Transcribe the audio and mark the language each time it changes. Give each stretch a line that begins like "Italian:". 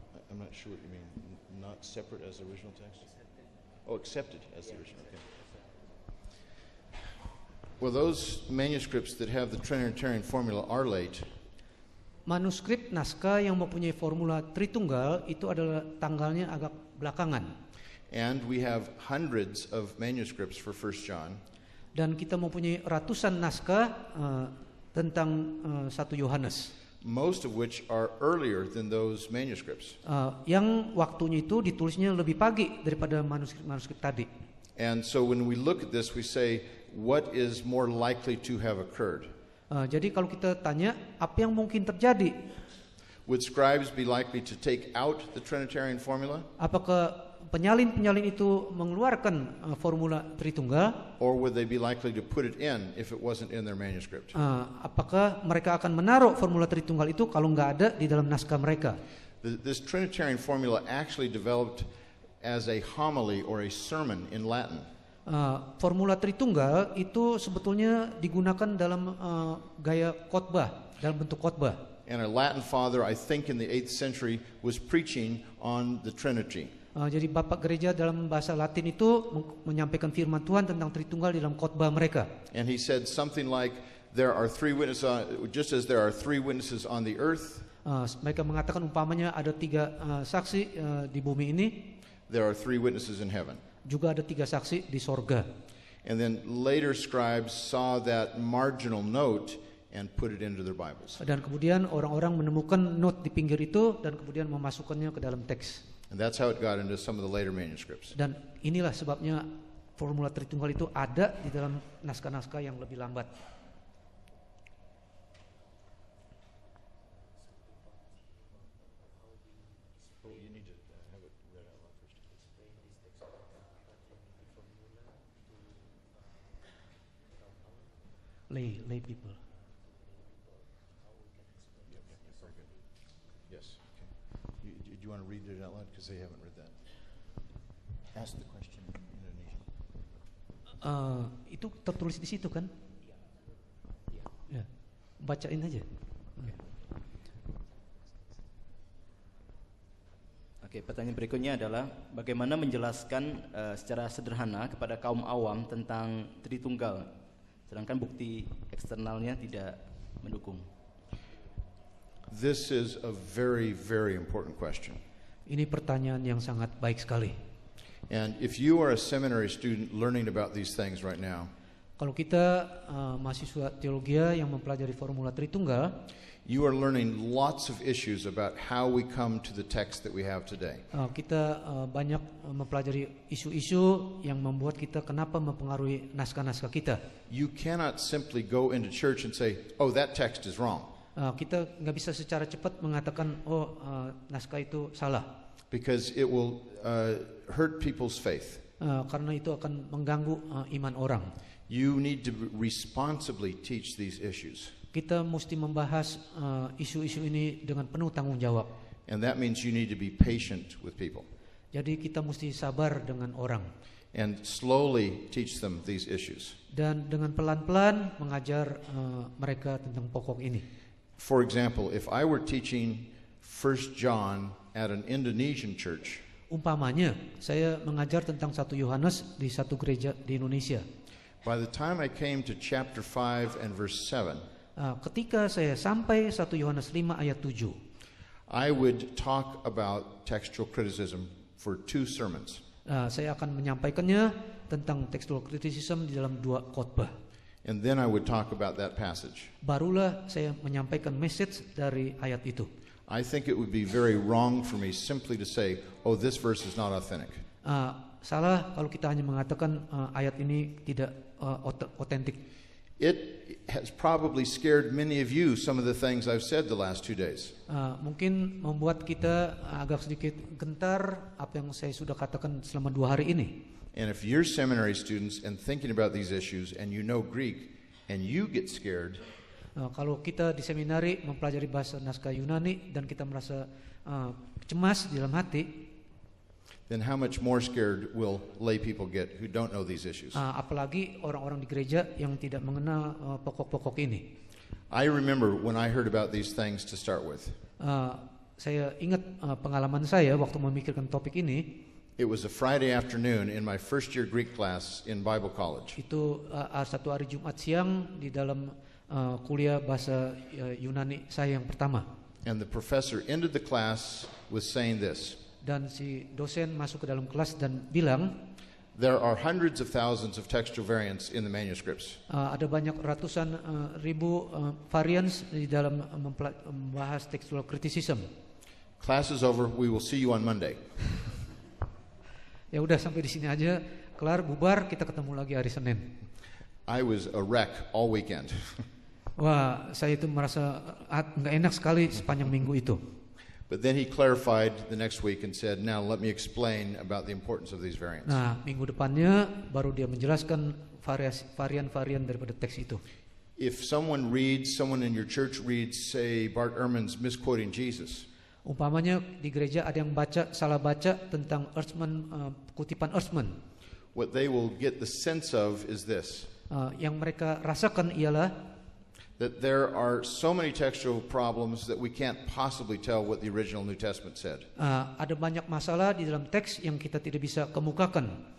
English: I'm not sure what you mean. Not separate as the original text? Oh, accepted as the original. Okay. Well, those manuscripts that have the Trinitarian formula are late.
Indonesian: Manuskrip naskah yang mempunyai formula Tritunggal itu adalah tanggalnya agak belakangan.
English: And we have hundreds of manuscripts for 1 John.
Indonesian: Dan kita mempunyai ratusan naskah tentang 1 Yohanes.
English: Most of which are earlier than those manuscripts.
Indonesian: Yang waktunya itu ditulisnya lebih pagi daripada manuskrip tadi.
English: And so when we look at this, we say, what is more likely to have occurred?
Indonesian: Jadi kalau kita tanya, apa yang mungkin terjadi?
English: Would scribes be likely to take out the Trinitarian formula?
Indonesian: Apakah penyalin-penyalin itu mengeluarkan formula Tritunggal?
English: Or would they be likely to put it in if it wasn't in their manuscript?
Indonesian: Apakah mereka akan menaruh formula Tritunggal itu kalau nggak ada di dalam naskah mereka?
English: This Trinitarian formula actually developed as a homily or a sermon in Latin.
Indonesian: Formula Tritunggal itu sebetulnya digunakan dalam gaya khotbah, dalam bentuk khotbah.
English: And a Latin father, I think in the 8th century, was preaching on the Trinity.
Indonesian: Jadi bapak gereja dalam bahasa Latin itu menyampaikan firman Tuhan tentang Tritunggal di dalam khotbah mereka.
English: And he said something like, there are 3 witnesses, just as there are 3 witnesses on the earth.
Indonesian: Mereka mengatakan umpamanya ada 3 saksi di bumi ini.
English: There are 3 witnesses in heaven.
Indonesian: Juga ada 3 saksi di sorga.
English: And then later scribes saw that marginal note and put it into their Bibles.
Indonesian: Dan kemudian orang-orang menemukan note di pinggir itu dan kemudian memasukkannya ke dalam teks.
English: And that's how it got into some of the later manuscripts.
Indonesian: Dan inilah sebabnya formula Tritunggal itu ada di dalam naskah-naskah yang lebih lambat.
English: Lay people. Yes. Okay. Do you want to read it out loud because they haven't read that? Ask the question in Indonesian.
Indonesian: Itu tertulis di situ kan? Ya. Bacain aja. Oke, pertanyaan berikutnya adalah bagaimana menjelaskan secara sederhana kepada kaum awam tentang Tritunggal, sedangkan bukti eksternalnya tidak mendukung.
English: This is a very, very important question.
Indonesian: Ini pertanyaan yang sangat baik sekali.
English: And if you are a seminary student learning about these things right now,
Indonesian: kalau kita mahasiswa teologi yang mempelajari formula Tritunggal,
English: you are learning lots of issues about how we come to the text that we have today.
Indonesian: Kita banyak mempelajari isu-isu yang membuat kita kenapa mempengaruhi naskah-naskah kita.
English: You cannot simply go into church and say, "Oh, that text is wrong."
Indonesian: Kita nggak bisa secara cepat mengatakan, naskah itu salah.
English: Because it will hurt people's faith.
Indonesian: Karena itu akan mengganggu iman orang.
English: You need to responsibly teach these issues.
Indonesian: Kita mesti membahas isu-isu ini dengan penuh tanggung jawab.
English: And that means you need to be patient with people.
Indonesian: Jadi kita mesti sabar dengan orang.
English: and slowly teach them these issues.
Indonesian: Dan dengan pelan-pelan mengajar mereka tentang pokok ini.
English: For example, if I were teaching 1 John at an Indonesian church,
Indonesian: Umpamanya, saya mengajar tentang 1 Yohanes di satu gereja di Indonesia.
English: by the time I came to chapter 5 and verse 7,
Indonesian: Ketika saya sampai 1 Yohanes 5 ayat 7,
English: I would talk about textual criticism for 2 sermons.
Indonesian: saya akan menyampaikannya tentang
English: textual criticism
Indonesian: di dalam 2 khotbah.
English: And then I would talk about that passage.
Indonesian: Barulah saya menyampaikan message dari ayat itu.
English: I think it would be very wrong for me simply to say, oh, this verse is not authentic.
Indonesian: Salah kalau kita hanya mengatakan ayat ini tidak otentik.
English: It has probably scared many of you, some of the things I've said the last 2 days.
Indonesian: Mungkin membuat kita agak sedikit gentar apa yang saya sudah katakan selama 2 hari ini.
English: And if you're seminary students and thinking about these issues and you know Greek and you get scared,
Indonesian: Kalau kita di seminari mempelajari bahasa naskah Yunani dan kita merasa cemas di dalam hati,
English: then how much more scared will lay people get who don't know these issues?
Indonesian: apalagi orang-orang di gereja yang tidak mengenal pokok-pokok ini.
English: I remember when I heard about these things to start with.
Indonesian: Saya ingat pengalaman saya waktu memikirkan topik ini.
English: It was a Friday afternoon in my first year Greek class in Bible college.
Indonesian: Itu satu hari Jumat siang di dalam kuliah bahasa Yunani saya yang pertama.
English: And the professor ended the class with saying this:
Indonesian: Dan si dosen masuk ke dalam kelas dan bilang,
English: there are hundreds of thousands of textual variants in the manuscripts.
Indonesian: ada banyak ratusan ribu variants di dalam membahas
English: textual criticism. Class is over, we will see you on Monday.
Indonesian: Ya udah sampai di sini aja, kelar bubar, kita ketemu lagi hari Senin.
English: I was a wreck all weekend.
Indonesian: Wah, saya itu merasa nggak enak sekali sepanjang minggu itu.
English: But then he clarified the next week and said, now let me explain about the importance of these variants.
Indonesian: Nah, minggu depannya baru dia menjelaskan varian-varian daripada teks itu.
English: If someone in your church reads, say, Bart Ehrman's misquoting Jesus,
Indonesian: Umpamanya di gereja ada yang salah baca tentang Ehrman, kutipan Ehrman.
English: what they will get the sense of is this:
Indonesian: Yang mereka rasakan ialah
English: that there are so many textual problems that we can't possibly tell what the original New Testament said.
Indonesian: ada banyak masalah di dalam teks yang kita tidak bisa kemukakan.